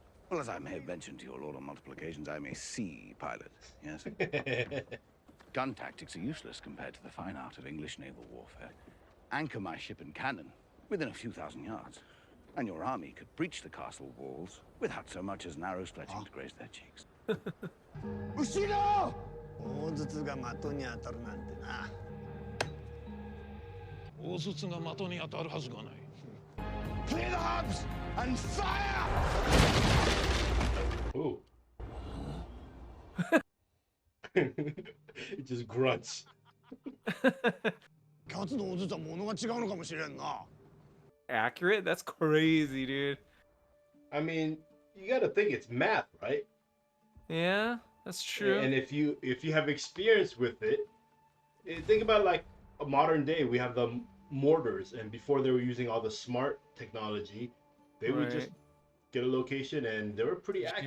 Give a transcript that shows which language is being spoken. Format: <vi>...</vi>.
<en>Well, as I may have mentioned to your lord on multiple occasions, I'm a sea pilot, yes? Gun tactics are useless compared to the fine art of English naval warfare. Anchor my ship and cannon within a few thousand yards, and your army could breach the castle walls without so much as an arrow stretching to graze their cheeks.</en> <ja>後ろ。大筒が的に当たるなんてな。大筒が的に当たるはずがない。</ja> <en>Clear the hubs and fire! Ooh. It just grunts.</en> <ja>ガツの大筒は物が違うのかもしれんな。</ja> <en>Accurate? That's crazy, dude. I mean, you gotta think it's math, right? Yeah, that's true. And if you have experience with it, think about like a modern day. We have the mortars, and before they were using all the smart technology, they would just get a location, and they were pretty accurate.</en>